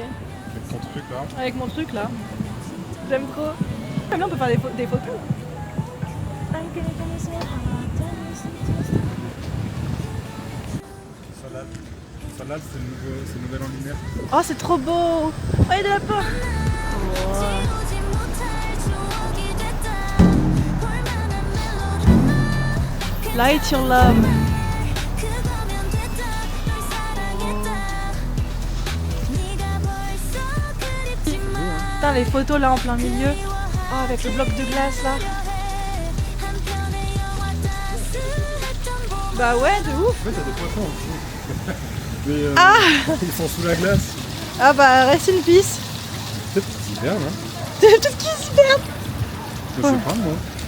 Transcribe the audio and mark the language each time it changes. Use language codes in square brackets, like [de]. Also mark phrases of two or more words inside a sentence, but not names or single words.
[fr] Avec ton truc là. Avec mon truc là. J'aime trop. Comme là, on peut faire des photos. Salade. Salade, c'est le nouvel an lunaire. Oh, c'est trop beau. Oh, il y a de la pomme. [ko] 지우지 못할 추억이 됐다 볼만한 멜로드라마 [en] Light your love. [ko] 그거면 됐다 널 사랑했다 네가 벌써 그립지만 [fr] Putain, les photos là en plein milieu. Oh, avec le bloc de glace là. [ko] 한편의 영화 따스했던 봄 [fr] Bah ouais, de ouf. En fait, il y a des poissons en dessous. Mais ils sont sous la glace. Ah bah, [en] reste in peace. [fr] Peut-être qu'ils hibernent, hein. Tout qui se perd. Je sais pas, moi.